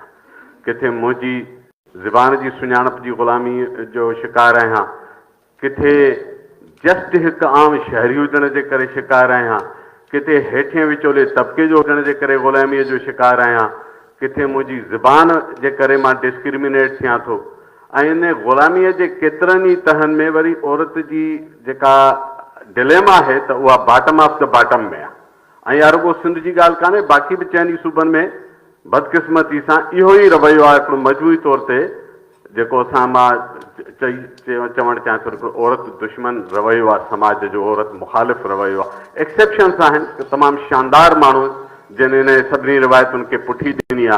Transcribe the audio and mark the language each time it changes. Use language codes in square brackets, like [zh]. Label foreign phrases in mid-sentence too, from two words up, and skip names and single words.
[sd] किथे मुंहिंजी ज़बान जी सुञाणप जी ग़ुलामी जो शिकार आहियां, किथे जस्ट हिकु आम शहरी हुजण जे करे शिकार आहियां, किथे हेठिएं विचोले तबिके जो हुजण जे करे ग़ुलामीअ जो शिकार आहियां, किथे मुंहिंजी ज़बान जे करे मां डिस्क्रिमिनेट थियां थो। ऐं इन ग़ुलामीअ जे केतिरनि ई तहनि में वरी औरत जी जेका डिलेमा आहे त उहा [en] bottom of the bottom [sd] में आहे। ऐं रुॻो सिंध जी ॻाल्हि कान्हे, बाक़ी बि चइनि सूबनि में बदकिस्मती सां इहो ई रवैयो आहे हिकिड़ो मजबूरी तौर ते जेको असां मां चवणु चाहियां थो हिकिड़ो औरत दुश्मन रवैयो आहे समाज जो, औरत मुखालिफ़ रवैयो आहे। एक्सेप्शन्स आहिनि, तमामु शानदार माण्हू जिन इन सभिनी रिवायतुनि खे पुठी ॾिनी आहे।